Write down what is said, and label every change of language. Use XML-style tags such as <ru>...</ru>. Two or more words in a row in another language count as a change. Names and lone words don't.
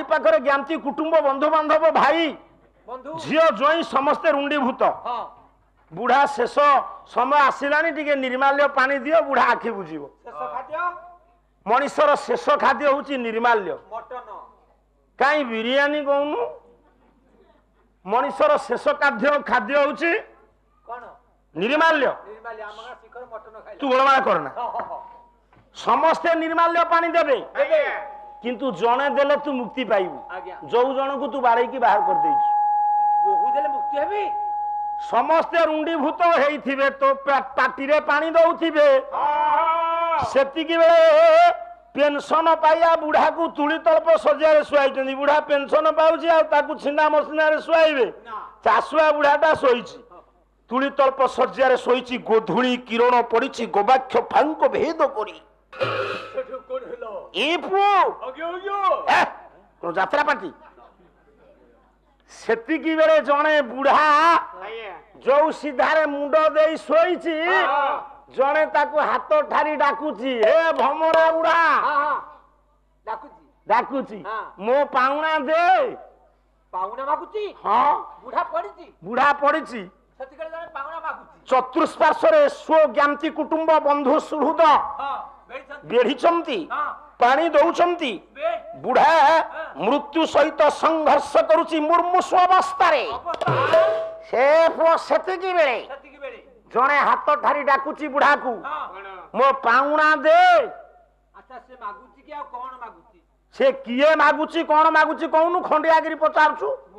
<or>ପାଖରେ ଜ୍ଞାତି କୁଟୁମ୍ବ ବନ୍ଧୁ ବାନ୍ଧବ ଭାଇ ଝିଅ ଜ୍ୱାଇଁ ସମସ୍ତେ ରୁଣ୍ଡିଭୂତ ବୁଢ଼ା ଶେଷ ସମୟ ଆସିଲାଣି ଟିକେ ନିର୍ମାଲ୍ୟ ପାଣି ଦିଅ ବୁଢ଼ା ଆଖି ବୁଜିବ ମଣିଷର ଶେଷ ଖାଦ୍ୟ ହେଉଛି ନିର୍ମାଲ୍ୟ କାହିଁ ବିରିୟାନି କହୁନୁ ମଣିଷର ଶେଷ ଖାଦ୍ୟ ହେଉଛି ନିର୍ମାଲ୍ୟ ତୁ ଗୋଲମାଲ କରନା ସମସ୍ତେ ନିର୍ମାଲ୍ୟ ପାଣି ଦେବେ କିନ୍ତୁ ଜଣେ ଦେଲେ ତୁ ମୁକ୍ତି ପାଇବୁ ଯେଉଁ ଜଣ କୁ ତୁ ବାଡ଼େ କି ବାହାର କର ଦେଇଛୁ ବହୁ ଦେଲେ ମୁକ୍ତି ହେବି ସମସ୍ତେ ରୁଣ୍ଡିଭୂତ ହୋଇଥିବେ ତୋ ପାଟି ରେ ପାଣି ଦଉଥିବେ ସେତିକି ବେଳେ ପେନସନ ପାଇଆ ବୁଢ଼ା କୁ ତୁଳି ତଳ୍ପ ଶଯ୍ୟା ଶୁଆଇ ବୁଢ଼ା ପେନସନ ପାଉଛି ଆ ତାକୁ ଛିଣ୍ଡା ମସିଣା ରେ ଶୁଆଇବେ ଚାଷୁଆ ବୁଢ଼ାଟା ଶୋଇଛି ତୁଳି ତଳ୍ପ ଶଯ୍ୟା ଶୋଇଛି ଗୋଧୂଳି କିରଣ ପଡ଼ିଛି ଗବାକ୍ଷ ଫାଙ୍କ ଭେଦ କରି ଏ ପୁ ଯାତ୍ରା ପାର୍ଟି ସେତିକି ବେଳେ ଜଣେ ବୁଢ଼ା ଯୋ ସିଧାରେ ମୁଣ୍ଡ ଦେ ଶୋଇଛି ଜଣେ ତାକୁ ହାତ ଠାରି ଡାକୁଛି ହେ ଭମରା ବୁଢ଼ା ଡାକୁଛି ମୋ ପାଉଣା ଦେ ପାଉଣା ମାଗୁଛି ହଁ ବୁଢ଼ା ପଡ଼ିଛି ଚତୁଷ୍ପାର୍ଶ୍ୱ ସ୍ୱ ଜ୍ଞାତି କୁଟୁମ୍ବ ବନ୍ଧୁ ସୁହୃଦ ବେଢ଼ି ପାଣି ଦଉଛନ୍ତି ବୁଢ଼ା ମୃତ୍ୟୁ ସହିତ ସଂଘର୍ଷ କରୁଛି ମୁମୂର୍ଷୁ ଅବସ୍ଥା ସେତିକି ବେଳେ ଜଣେ ହାତ ଠାରି ଡାକୁଛି ବୁଢ଼ା କୁ ମୋ ପାଉଣା ଦେ ସେ କିଏ ମାଗୁଛି କଣ ମାଗୁଛି କହୁନୁ ଖଣ୍ଡିଆଗିରି ପଚାରୁଛୁ</or>